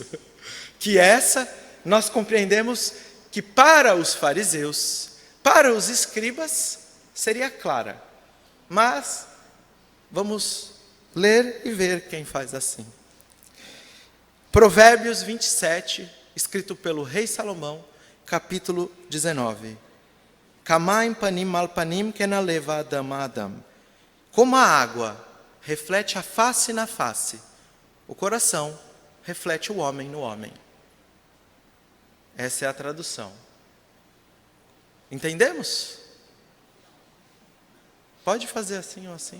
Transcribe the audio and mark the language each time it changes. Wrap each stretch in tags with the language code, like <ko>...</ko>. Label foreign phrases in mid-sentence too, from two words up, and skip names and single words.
<pt>Que essa, nós compreendemos que para os fariseus, para os escribas, seria clara. Mas, vamos ler e ver quem faz assim. Provérbios 27, escrito pelo rei Salomão, capítulo 19.</pt> <he>כמים פנים לפנים כן לב האדם לאדם.</he> <pt>Como a água reflete a face na face, o coração reflete o homem no homem. Essa é a tradução. Entendemos? pode fazer assim ou assim.</pt>